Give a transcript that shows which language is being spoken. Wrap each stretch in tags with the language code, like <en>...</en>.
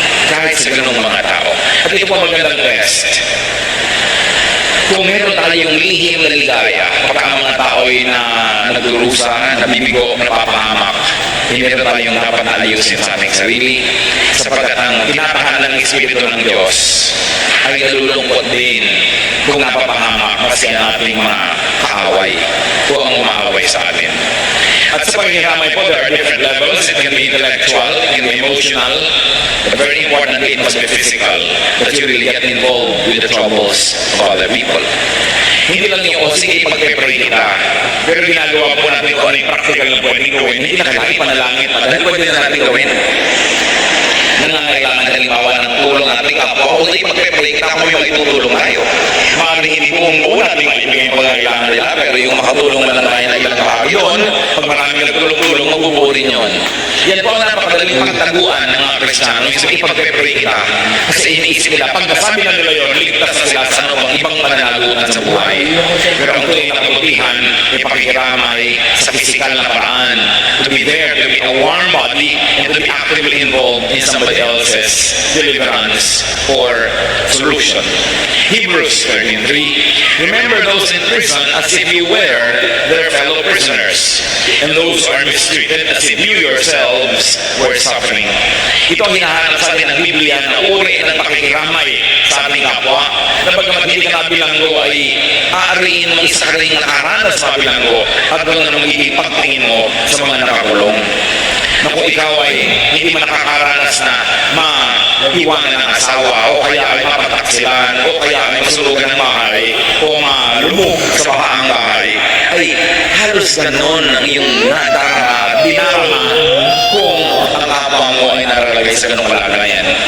<tl>Kahit sa ganung mga tao. At ito po magandang test. Kung meron tayong lihim na ligaya, kapag ang mga tao ay nagdurusa, nabibigo, napapahamak, meron tayong dapat na ayusin sa ating sarili, sapagkat ang tinatahan ng Espiritu ng Diyos ay nalulungkot din kung napapahamak kasi ang ating mga kaaway o ang umaaway sa atin. At sa paghiramay po,</tl> <en>there are different levels. It can be intellectual, it can be emotional, but very importantly, it must be physical, that you really get involved with the troubles of other people.</en> <tl>Hindi lang yung, sige, pagpe-pray kita, pero ginagawa po natin kung ano yung practical na pwedeng gawin, hindi na kailangan ipanalangin pa, dahil pwede na natin gawin. Nangangailangan halimbawa ng tulong natin kapwa, kung hindi pagpe-pray kita, kung yung itutulong tayo. Maaaring hindi buong natin maibigay ang pangangailangan nila, pero yung makatulong na lang tayo na ilang kahagi doon, pag maraming nagtulong-tulong, mabubuo rin yun. Yan po ang napakadaling pagtaguan ng mga Kristiyano, yung ipagpe-pray kita. Kasi iniisip nila, pag nasabi na nila yun, ligtas na sila sa anumang ibang pananagutan sa buhay. Pero ang tunay na kabutihan, ay pakikiramay sa pisikal na paraan.</tl> <en>To be there, to be a warm body, and to be actively involved in somebody else's deliverance or solution. Hebrews 13:3. Remember those in prison as if you were their fellow prisoners, and those who are mistreated as if you yourselves were suffering.</en> <tl>Ito ang hinahanap sa atin ng Biblia na uri ng pakikiramay sa ating kapwa, na bagamat hindi ka nabilanggo ay aariin mong isa ka rin nakaranas sa bilanggo at ganoon ang magiging pagtingin mo sa mga nakakulong. Na kung ikaw ay hindi man nakakaranas na maiwanan ng asawa o kaya ay mapataksilan o kaya ay masulugan ng bahay o malumog sa bahaang bahay, ay halos ganon ang iyong dinarama kung ang kapwa mo ay naralagay sa ganong kalagayan.</tl>